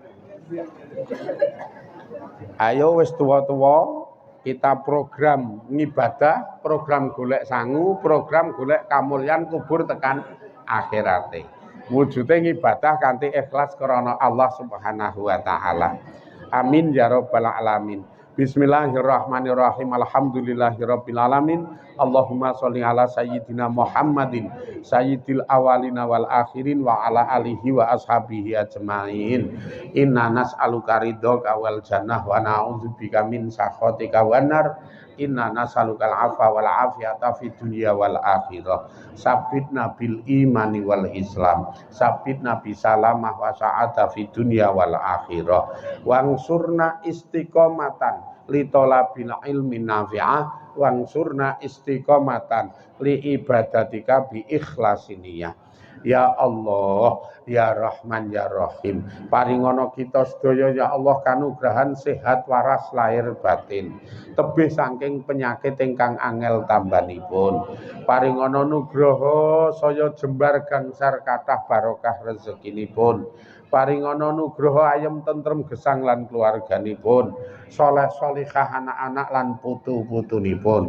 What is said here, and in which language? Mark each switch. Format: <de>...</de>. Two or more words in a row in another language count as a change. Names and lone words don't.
<jv>Ayo wis tuwa-tuwa kita program ngibadah, program golek sangu, program golek kamulyan kubur tekan akhirate. Wujude ngibadah kanthi ikhlas karena Allah</jv> <ar>سبحانه وتعالى. آمين يا رب العالمين. بسم الله الرحمن الرحيم. الحمد لله رب العالمين. اللهم صل على سيدنا محمد سيد الأولين والآخرين وعلى آله وأصحابه أجمعين. إنا نسألك رضاك والجنة ونعوذ بك من سخطك والنار. إنا نسألك العفو والعافية في الدنيا والآخرة. ثبتنا بالإيمان والإسلام. ثبتنا بالسلامة والسعادة في الدنيا والآخرة. وانصرنا استقامة لطلب العلم نافعة وانصرنا استقامة لعبادتك بإخلاص نية. يا الله، يا رحمن، يا رحيم,</ar> <jv>paringono kita sedaya</jv> <ar>يا الله</ar> <jv>kanugrahan sehat waras lahir batin, tebih saking penyakit ingkang angel tambanipun. Paringono nugraha saya jembar gangsar kathah barokah rezekinipun. Paringono nugraha ayem tentrem gesang lan keluarganipun, saleh salihah anak-anak lan putu-putunipun.</jv>